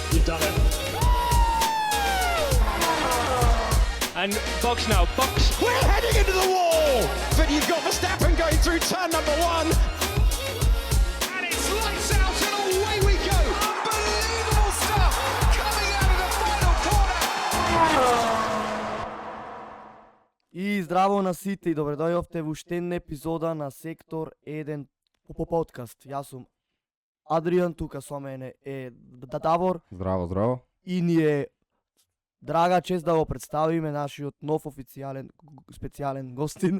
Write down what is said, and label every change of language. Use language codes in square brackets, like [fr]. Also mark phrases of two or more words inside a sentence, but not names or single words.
[en] done it. And Box now, Box. We're heading into the wall, but you've got Verstappen going through turn number one. And it's lights out and away we go. Unbelievable stuff coming out of the final corner. [mk] И здраво на сите и добре дојдовте во уште една епизода на Сектор 1 по подкаст. Јас сум Адриан, тука со мене е Давор Здраво, здраво. и ни е драга чест да го представиме нашиот нов официјален специјален гостин.